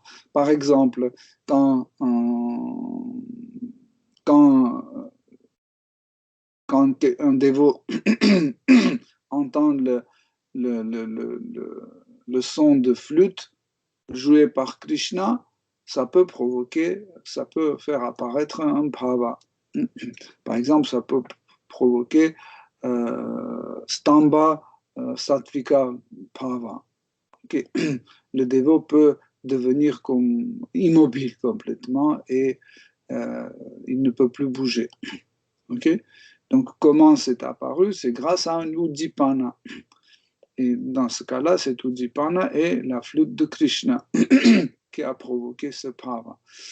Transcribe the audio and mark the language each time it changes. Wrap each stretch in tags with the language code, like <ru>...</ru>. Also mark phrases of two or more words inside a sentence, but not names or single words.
<fr>Par exemple, quand un dévot entend le son de flûte joué par Krishna, ça peut faire apparaître un bhava. Par exemple, ça peut provoquer</fr> <sa>स्तम्भ सात्त्विक भाव.</sa> <fr>Okay. Le dévot peut devenir comme immobile complètement et il ne peut plus bouger. Okay. Donc, comment c'est apparu? C'est grâce à un udipana. Et dans ce cas-là, cet udipana est la flûte de Krishna qui a provoqué ce bhava.</fr>